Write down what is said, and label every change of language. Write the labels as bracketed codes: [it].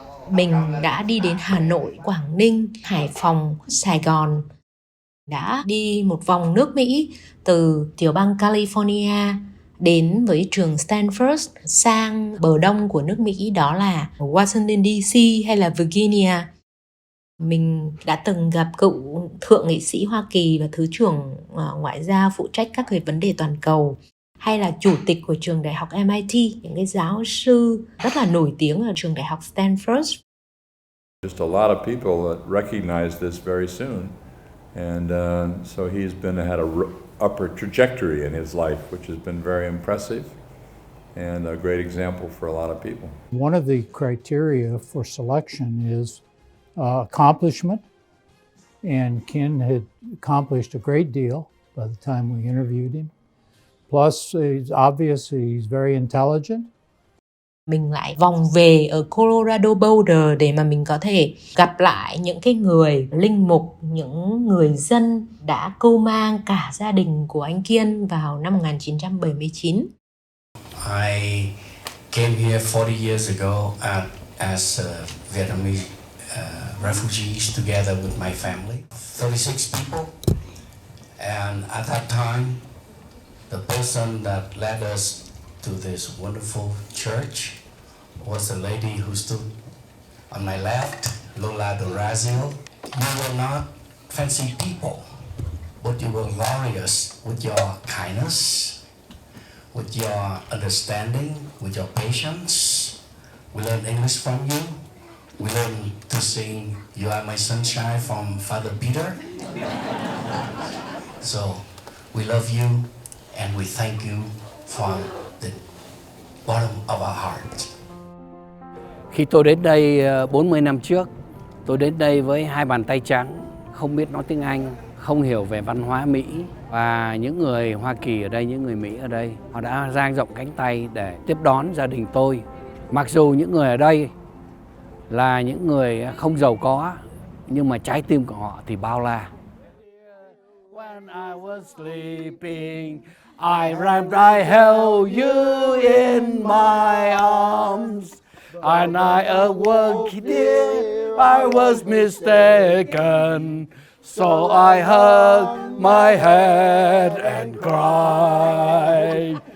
[vi] Mình đã đi đến Hà Nội, Quảng Ninh, Hải Phòng, Sài Gòn, đã đi một vòng nước Mỹ từ tiểu bang California đến với trường Stanford sang bờ đông của nước Mỹ, đó là Washington DC hay là Virginia. Mình đã từng gặp cựu thượng nghị sĩ Hoa Kỳ và Thứ trưởng Ngoại giao phụ trách các cái vấn đề toàn cầu, hay là chủ tịch của trường đại học MIT, những cái giáo sư rất là nổi tiếng ở trường đại học Stanford. [en] Just a lot of people that recognized this very soon, and so had a upward trajectory in his life, which has been very impressive and a great example for a lot of people. One of the criteria for selection is accomplishment, and Ken had accomplished a great deal by the time we interviewed him. Plus, it's obvious he's very intelligent. [vi] Mình lại vòng về ở Colorado Boulder để mà mình có thể gặp lại những cái người linh mục, những người dân đã cưu mang cả gia đình của anh Kiên vào năm 1979. [en] I came here 40 years ago as Vietnamese refugees together with my family, 36 people. And at that time, the person that led us to this wonderful church was the lady who stood on my left, Lola Dorazio. You were not fancy people, but you were glorious with your kindness, with your understanding, with your patience. We learned English from you. We learned to sing You Are My Sunshine from Father Peter. So we love you and we thank you from the bottom of our heart. [vi] Khi tôi đến đây 40 năm trước, tôi đến đây với hai bàn tay trắng, không biết nói tiếng Anh, không hiểu về văn hóa Mỹ. Và những người Hoa Kỳ ở đây, những người Mỹ ở đây, họ đã dang rộng cánh tay để tiếp đón gia đình tôi. Mặc dù những người ở đây là những người không giàu có, nhưng mà trái tim của họ thì bao la. [en] When I was sleeping, I held you in my arms. And I awoke, dear, I was mistaken. So I hung my head and cried.